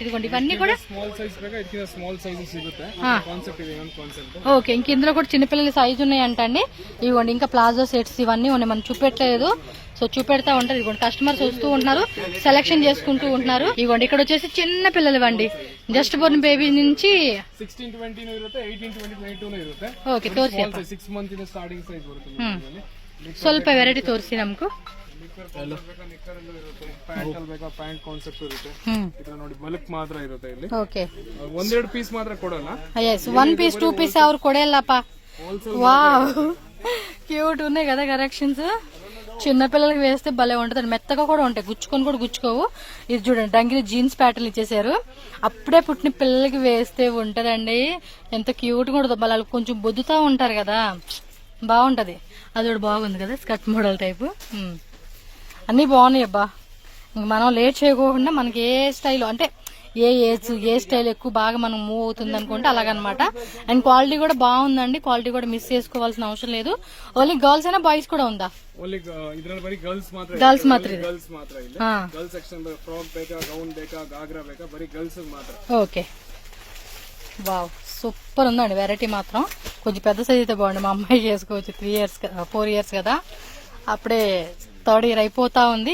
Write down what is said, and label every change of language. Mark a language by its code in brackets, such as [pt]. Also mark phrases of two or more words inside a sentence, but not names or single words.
[te] ఇదిగోండి ఇవన్నీ కూడా ఓకే. ఇంక ఇందులో కూడా చిన్నపిల్లల సైజు ఉన్నాయంట అండి. ఇదిగోండి ఇంకా [en] palazzo sets [te] ఇవన్నీ ఉన్నాయి, మనం చూపెట్టలేదు. సో చూపెడతా ఉంటారు. ఇదిగోండి కస్టమర్స్ వస్తూ ఉంటున్నారు, సెలెక్షన్ చేసుకుంటూ ఉంటున్నారు. ఇదిగోండి ఇక్కడ వచ్చేసి చిన్న పిల్లలు అండి, [en] just born baby [te] నుంచి [kn] 16-20 ಇರುತ್ತೆ, 18-22 ಇರುತ್ತೆ. ಓಕೆ ತೋರಿಸಿ 6 ಮಂತ್ ಇಂದ [en] starting size [kn] ಬರುತ್ತೆ. ಸ್ವಲ್ಪ ವೆರೈಟಿ ತೋರಿಸಿ ನಮಗೂ. [en] pant concept [kn] ಇರುತ್ತೆ. ఇక్కడ ನೋಡಿ ಬಲ್ಕ್ ಮಾತ್ರ ಇರುತ್ತೆ ಇಲ್ಲಿ. ಓಕೆ, ಒಂದೆರಡು ಪೀಸ್ ಮಾತ್ರ ಕೊಡಲ್ಲ. [en] yes 1 piece 2 piece [kn] ಅವ್ರು ಕೊಡಲ್ಲಪ್ಪ. [te] వావ్, క్యూట్ ఉన్నాయి కదా కలెక్షన్స్. చిన్నపిల్లలకి వేస్తే భలే ఉంటుంది, మెత్తగా కూడా ఉంటాయి, గుచ్చుకోవు. ఇది చూడండి [en] dungaree jeans pattern [te] ఇచ్చేసారు. అప్పుడే పుట్టిన పిల్లలకి వేస్తే ఉంటదండి, ఎంత క్యూట్ కూడా ఉంటుంది. వాళ్ళు కొంచెం బొద్దుతా ఉంటారు కదా, బాగుంటది. అది కూడా బాగుంది కదా, [en] skirt model type. [te] అన్నీ బాగున్నాయి అబ్బా. మనం లేట్ చేయకోకుండా మనకి ఏ స్టైల్ అంటే ఏ స్టైల్ ఎక్కువ బాగా మనం మూవ్ అవుతుంది అనుకుంటే అలాగనమాట. [en] and quality [te] కూడా బాగుందండి, క్వాలిటీ కూడా మిస్ చేసుకోవాల్సిన అవసరం లేదు. [en] only girls [te] అయినా బాయ్స్ కూడా ఉందా? [kn] ಗರ್ಲ್ಸ್ ಮಾತ್ರ [te] ఓకే. వావ్, సూపర్ ఉందండి వెరైటీ మాత్రం. కొంచెం పెద్ద సైజ్ అయితే బాగుంది, మా అమ్మాయి చేసుకోవచ్చు. 4 years కదా, అప్పుడే 3rd year అయిపోతా ఉంది.